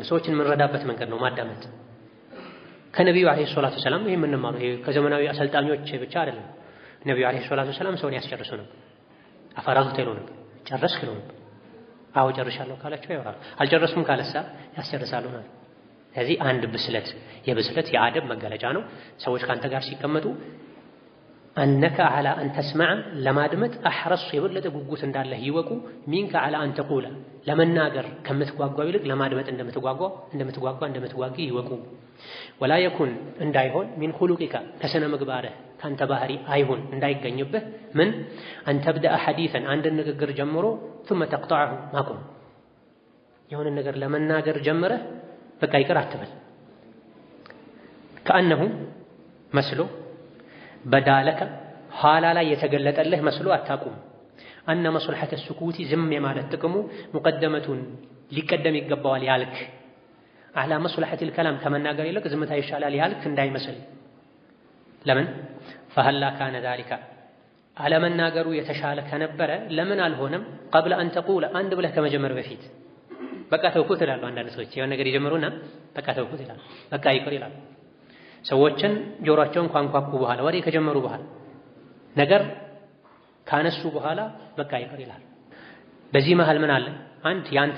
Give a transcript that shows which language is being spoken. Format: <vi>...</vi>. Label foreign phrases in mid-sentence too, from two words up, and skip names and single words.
<am>ሰዎችን የምንረዳበት መንገድ ነው ማዳመጥ ከነቢዩ</am> <ar>عليه الصلاة السلام</ar> <am>ይሄ የምንማረው ይሄ ከዘመናዊ አሰልጣኞች ብቻ አይደለም ነቢዩ</am> <ar>عليه الصلاة السلام</ar> <am>ሰውን ያስጨርሱ ነው አፈራግተ ይሉ ነው ጨረስክ ነው አዎ ጨርሻለሁ ካላቸው ያወራሉ አልጨረስኩም ካለሳ ያስጨርሳሉ ነው ስለዚህ አንድ ብስለት የብስለት የአደብ መገለጫ ነው ሰዎች ካንተ ጋር ሲቀመጡ</am> <ar>أنك على أن تسمع لما دمت أحرص يبلغ</ar> <am>ጉጉት እንዳለህ ይወቁ</am> <ar>منك على أن تقول</ar> <am>ለመናገር ከምትጓጓው ይልቅ ለማ ድመት እንደምትጓጓ ይወቁ</am> <ar>ولا يكن</ar> <am>እንዳይሆን</am> <ar>من خلقك</ar> <am>ከስነ ምግባርህ ካንተ ባህሪ አይሁን እንዳይገኝብህ ምን</am> <ar>أن تبدأ حديثا</ar> <am>አንድ ንግግር ጀምሮ</am> <ar>ثم تقطعه</ar> <am>ማቆም የሆነ ነገር ለመናገር ጀምረህ በቃ ይቅር አትበል كأنه መስሎ በዳለከ ኋላ ላይ የተገለጠልህ መስሎ አታቁም</am> <ar>أن مصلحة السكوت</ar> <am>ዝም የማለት ጥቅሙ ሙቀደመቱን ሊቀደም ይገባዋል ያልክ</am> <ar>على مصلحة الكلام</ar> <am>ከመናገር ይልቅ ዝምታ ይሻላል ያልክ እንዳይመስል ለምን</am> <ar>فهلا كان ذلك على</ar> <am>መናገሩ የተሻለ ከነበረ ለምን አልሆነም</am> <ar>قبل أن تقول</ar> <am>አንድ ብለህ ከመጀመር በፊት በቃ ተውኩት ይላሉ አንዳንድ ሰዎች የሆነ ነገር ይጀምሩና በቃ ተውኩት ይላሉ በቃ ይቅር ይላሉ ሰዎችን ጆሮአቸውን ኳንኳኩ በኋላ ወሬ ከጀመሩ በኋላ ነገር ካነሱ በኋላ በቃ ይቅር ይላል በዚህ መሃል ምን አለ አንድ ያንተ</am>